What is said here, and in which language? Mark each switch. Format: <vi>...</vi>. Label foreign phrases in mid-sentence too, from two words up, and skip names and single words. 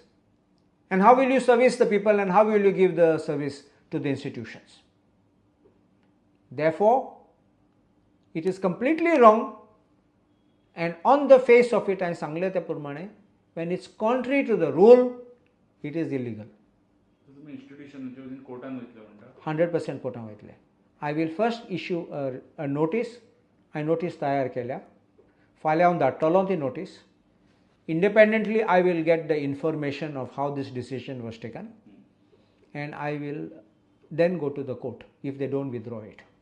<en>And how will you service the people and how will you give the service to the institutions? Therefore, it is completely wrong, and on the face of it, when it's contrary to the rule, it is illegal.</en> <kok>100% कोर्टान वयतले.</kok> <en>I will first issue a notice. I notice</en> <kok>तयार केल्या. फाल्यां हांव धाडटलों ती notice.</kok> <en>Independently, I will get the information of how this decision was taken, and I will then go to the court if they don't withdraw it.</en>